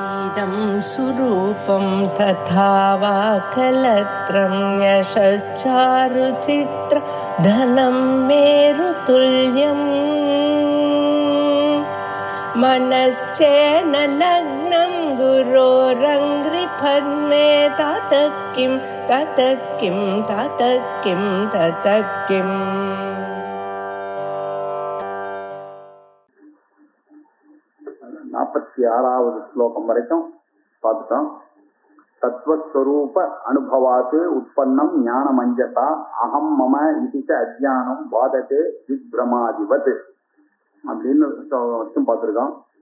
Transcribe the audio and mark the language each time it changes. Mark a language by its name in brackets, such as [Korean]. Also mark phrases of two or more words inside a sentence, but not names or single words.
[Sanskrit] इदं सुरूपं तथा वा कलत्रं यशश्चारुचित्र धनं मेरुतुल्यम् मनश्चेन लग्नं गुरोरङ्घ्रिपद्मे ततः किं ततः किं ततः किं ततः किम्. [Tamil] 46வது ஸ்லோகம் வரைக்கும் பார்த்துட்டோம். [Sanskrit] तत्वस्वरूप अनुभवात्तु उत्पन्नं ज्ञानम् अञ्जसा अहं मम इति च अज्ञानं बाधते विभ्रमादिवत् அப்படின்னு வரைக்கும் பார்த்துருக்கோம்.